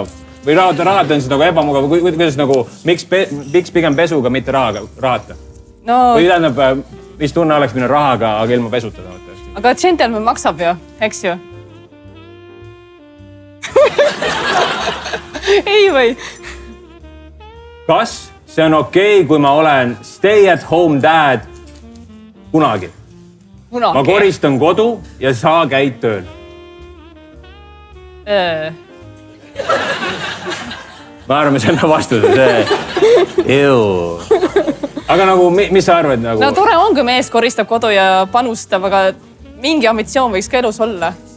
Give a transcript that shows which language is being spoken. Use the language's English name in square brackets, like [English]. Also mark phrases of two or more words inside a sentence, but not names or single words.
[Estonian] Või rahata on siis nagu ebamugav. Kuidas nagu, miks pigem pesuga, mitte rahata? Või tähendab, mis tunne oleks minna rahaga, aga ilma pesuta? Aga gentleman maksab ju, eks ju? Ei või? Kas see on okei, kui ma olen [English] stay at home dad [Estonian] kunagi? Ma koristan kodu ja sa käid tööl. Ma arvan, see on vastuse. Aga nagu, mis sa arvad? No tore on, kui mees koristab kodu ja panustab, aga mingi ambitsioon võiks ka elus olla.